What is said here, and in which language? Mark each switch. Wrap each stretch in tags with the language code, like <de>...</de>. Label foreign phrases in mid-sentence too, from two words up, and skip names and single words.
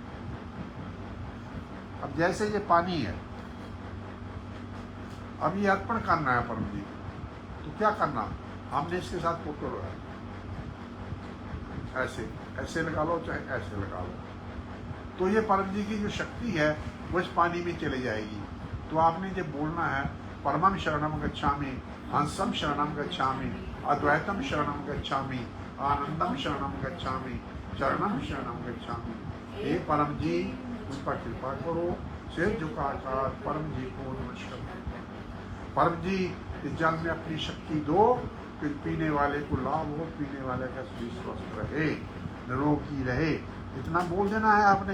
<hi>अब जैसे ये पानी है, अब ये अर्पण करना है परम जी, तो क्या करना, हमने इसके साथ फोटो लगाया, ऐसे लगा लो चाहे ऐसे लगा लो, तो ये परम जी की जो शक्ति है वो इस पानी में चली जाएगी। तो आपने जो बोलना है</hi> <pi>परमं शरणं गच्छामि, हंसं शरणं गच्छामि, अद्वैतम शरणं गच्छामि, आनंदम शरणं गच्छामि, चरणं शरणं गच्छामि।</pi> <hi>हे परम जी उस पर कृपा करो, सिर झुकाकर परम जी को नमस्कार। परम जी इस जल में अपनी शक्ति दो, फिर पीने वाले को लाभ हो, पीने वाले का शरीर स्वस्थ रहे, निरोगी रहे, इतना बोल देना है आपने।</hi>